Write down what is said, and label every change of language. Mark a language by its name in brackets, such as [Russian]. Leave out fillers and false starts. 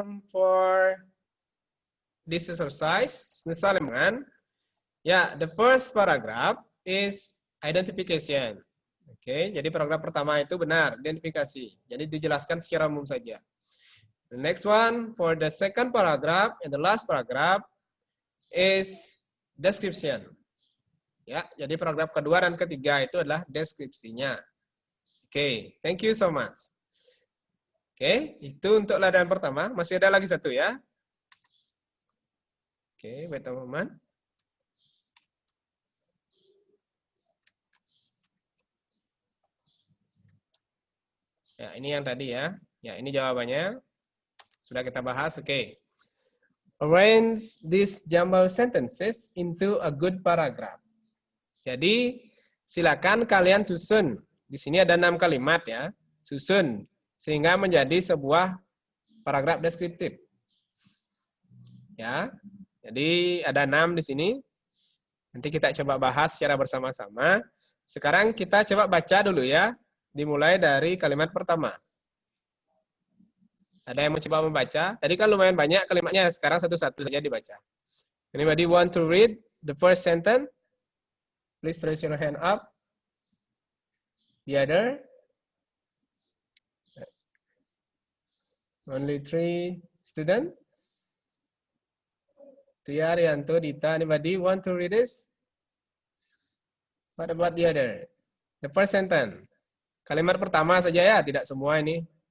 [English] For this exercise, Nusa Lembongan, the first paragraph is identification. [Indonesian] Oke, jadi paragraf pertama itu benar, identifikasi. Jadi dijelaskan secara umum saja. [English] The next one, for the second paragraph and the last paragraph is description. [Indonesian] Ya, jadi paragraf kedua dan ketiga itu adalah deskripsinya. Oke, [English] thank you so much. [Indonesian] Oke, itu untuk latihan pertama. Masih ada lagi satu ya. [English] Oke, wait a moment. [Indonesian] Ya, ini yang tadi ya. Ya, ini jawabannya. Sudah kita bahas, oke. [English] Arrange these jumble sentences into a good paragraph. [Indonesian] Jadi, silakan kalian susun. Di sini ada 6 kalimat ya. Susun. Sehingga menjadi sebuah paragraf deskriptif. Ya. Jadi, ada 6 di sini. Nanti kita coba bahas secara bersama-sama. Sekarang kita coba baca dulu ya. Dimulai dari kalimat pertama. Ada yang mau coba membaca? Tadi kan lumayan banyak kalimatnya, sekarang satu-satu saja dibaca. [English] Anybody want to read the first sentence? Please raise your hand up. The other? Only 3 students? Tia, Rianto, Dita, anybody want to read this? What about the other? The first sentence. [Indonesian] Kalimat pertama saja ya, tidak semua ini.